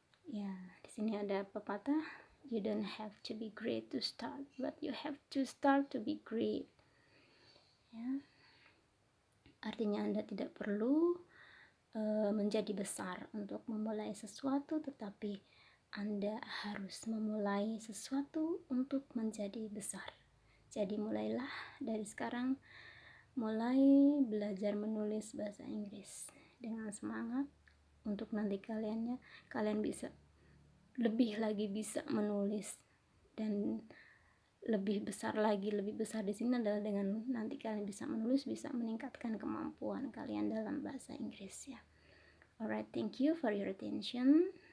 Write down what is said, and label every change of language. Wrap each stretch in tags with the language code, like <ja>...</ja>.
<id>Ya, di sini ada pepatah,</id> <en>you don't have to be great to start, but you have to start to be great.</en> <id>Ya. Artinya Anda tidak perlu menjadi besar untuk memulai sesuatu, tetapi Anda harus memulai sesuatu untuk menjadi besar. Jadi mulailah dari sekarang, mulai belajar menulis bahasa Inggris dengan semangat untuk nanti kalian bisa lebih lagi bisa menulis, dan lebih besar di sini adalah dengan nanti kalian bisa menulis, bisa meningkatkan kemampuan kalian dalam bahasa Inggris ya.</id> <en>Alright, thank you for your attention.</en>